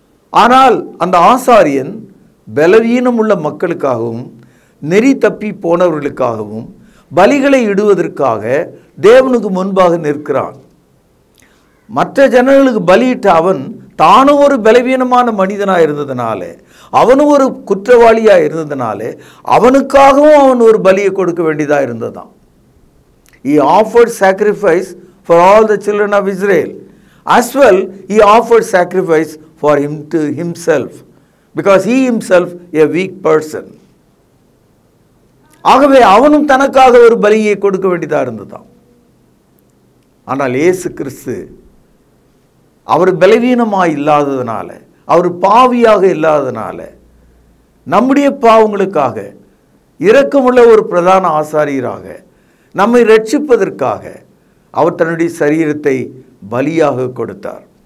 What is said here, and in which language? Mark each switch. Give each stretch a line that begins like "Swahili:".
Tamil: ஆனால் அந்த ஆசாரியன் பலவீனம் உள்ள மக்களுக்காகவும் நெறி தப்பி போனவர்களுக்காகவும் பலிகளை இடுவதற்காக தேவனுக்கு முன்பாக நிற்கிறான். மற்ற ஜனங்களுக்கு பலியிட்ட அவன் தானும் ஒரு பலவீனமான மனிதனாக இருந்ததுனால, அவனும் ஒரு குற்றவாளியாக இருந்ததுனால அவனுக்காகவும் அவன் ஒரு பலியை கொடுக்க வேண்டியதாக இருந்ததான்.
English: He offered sacrifice for all the children of Israel. As well, he offered sacrifice for himself, because he himself a weak person.
Tamil: ஆகவே அவனும் தனக்காக ஒரு பலியை கொடுக்க வேண்டியதாக இருந்ததாம். ஆனால் இயேசு கிறிஸ்து அவர் பலவீனமாக இல்லாததுனால, அவர் பாவியாக இல்லாததுனால, நம்முடைய பாவங்களுக்காக இரக்கமுள்ள ஒரு பிரதான ஆசாரியராக நம்மை ரட்சிப்பதற்காக அவர் தன்னுடைய சரீரத்தை பலியாக கொடுத்தார்.